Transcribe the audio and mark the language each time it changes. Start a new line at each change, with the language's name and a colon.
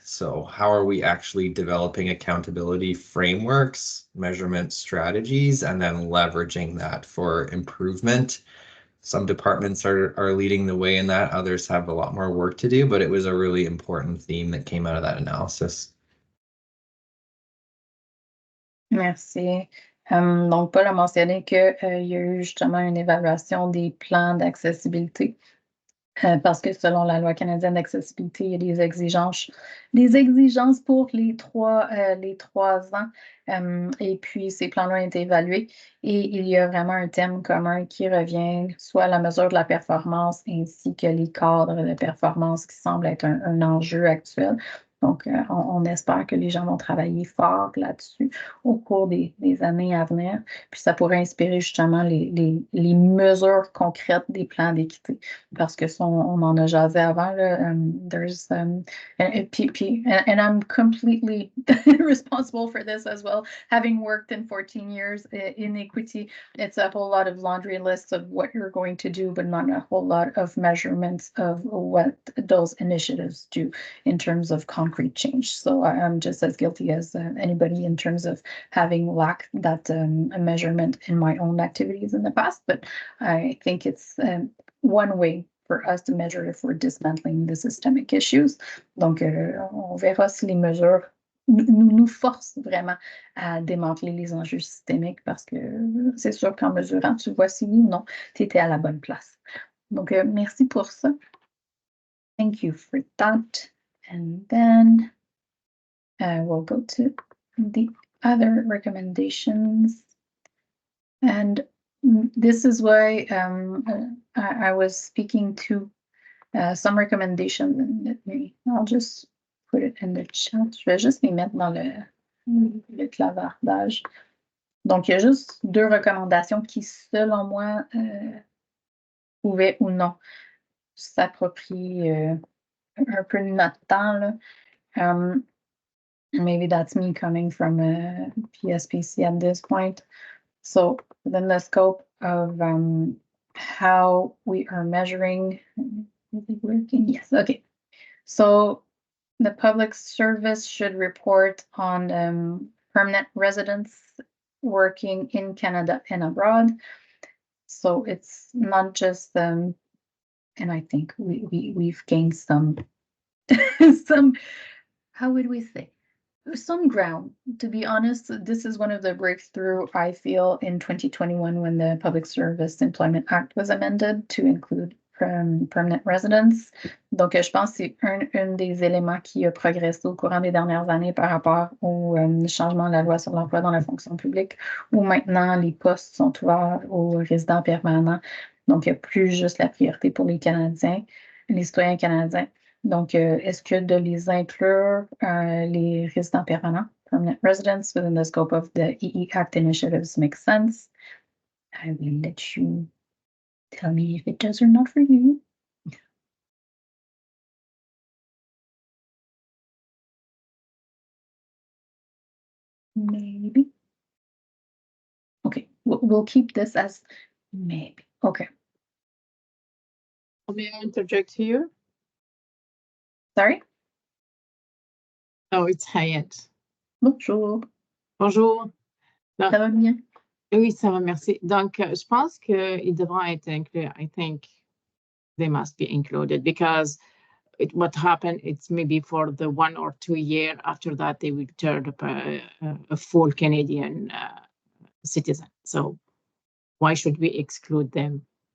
English: So how are we actually developing accountability frameworks, measurement strategies, and then leveraging that for improvement some departments are leading the way in that. Others have a lot more work to do, but it was a really important theme that came out of that analysis.
French: Merci. Donc, Paul a mentionné qu'il y a eu justement une évaluation des plans d'accessibilité. Parce que selon la loi canadienne d'accessibilité, il y a des exigences pour les 3 ans. Et puis, ces plans-là ont été évalués et il y a vraiment un thème commun qui revient, soit la mesure de la performance ainsi que les cadres de performance qui semblent être un enjeu actuel. Donc, on espère que les gens vont travailler fort là-dessus au cours des années à venir. Puis, ça pourrait inspirer justement les mesures concrètes des plans d'équité. Parce que on en a jasé avant, là,
English: there's, and I'm completely responsible for this as well. Having worked in 14 years in equity, it's a whole lot of laundry lists of what you're going to do, but not a whole lot of measurements of what those initiatives do in terms of concrete change. So I'm just as guilty as anybody in terms of having lacked that measurement in my own activities in the past. But I think it's one way for us to measure if we're dismantling the systemic issues.
French: Donc, on verra si les mesures nous forcent vraiment à démanteler les enjeux systémiques parce que c'est sûr qu'en mesurant, tu vois si oui ou non, tu étais à la bonne place. Donc, merci pour ça.
English: Thank you for that. And then we'll go to the other recommendations. And this is why I was speaking to some recommendations. I'll just put it in the chat.
French: Je vais juste les mettre dans le clavardage. Donc, il y a juste 2 recommandations qui, selon moi, pouvaient ou non s'approprier un peu notre temps, là.
English: Maybe that's me coming from PSPC at this point. So within the scope of how we are measuring, is it working? Yes, okay. So the public service should report on permanent residents working in Canada and abroad. So it's not just and I think we've gained some some, how would we say, some ground. To be honest, this is one of the breakthrough I feel in 2021 when the Public Service Employment Act was amended to include permanent residents.
French: Donc, je pense que c'est un des éléments qui a progressé au courant des dernières années par rapport au changement de la loi sur l'emploi dans la fonction publique, où maintenant les postes sont ouverts aux résidents permanents. Donc, il n'y a plus juste la priorité pour les Canadiens, les citoyens canadiens. Donc, est-ce que de les inclure, les résidents permanents,
English: permanent residents, within the scope of the EE Act initiatives makes sense? I will let you tell me if it does or not for you. Maybe. Okay, we'll keep this as maybe. Okay. May I interject here? Sorry? Oh, it's Hayat.
French: Bonjour. Bonjour. Ça va bien? Oui, ça va, merci. Donc, je pense qu'ils devront être inclus.
English: I think they must be included because what happened, it's maybe for the 1 or 2 years. After that, they will turn up a full Canadian citizen. So why should we exclude them?